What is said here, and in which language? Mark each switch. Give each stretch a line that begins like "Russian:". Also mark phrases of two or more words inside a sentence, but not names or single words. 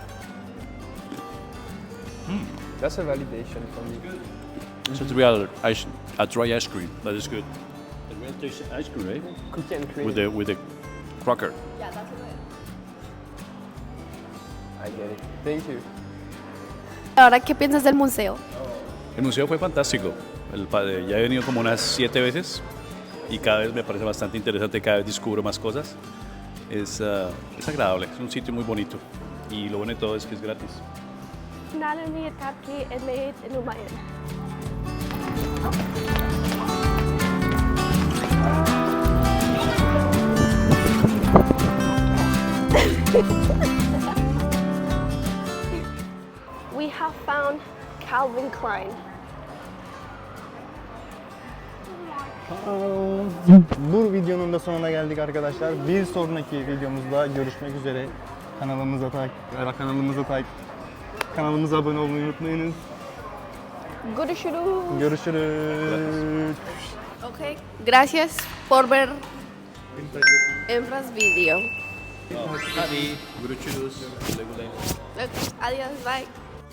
English: That's a validation for me. So it's real a dry ice cream. That is good. A real tasty ice cream, right? Cookie and cream. With the cracker. Yeah, that's good. I get it. Thank you.
Spanish: Ahora, ¿qué piensas del museo? El museo fue fantástico. Ya he venido como unas 7 veces y cada vez me parece bastante interesante, cada vez descubro más cosas. Es agradable, es un sitio muy bonito y lo bueno de todo es que es gratis.
Turkish: Kanalımı takip etmeyi unutmayın.
English: We have found Calvin Klein.
Turkish: Bu videonun da sonuna geldik arkadaşlar. Bir sonraki videomuzda görüşmek üzere. Kanalımıza abone olmayı unutmayınız. Görüşürüz. Görüşürüz.
Spanish: Okay, gracias por ver Hembras video.
Turkish: Hadi, görüşürüz. Güle güle.
Spanish: Ok, adiós, bye.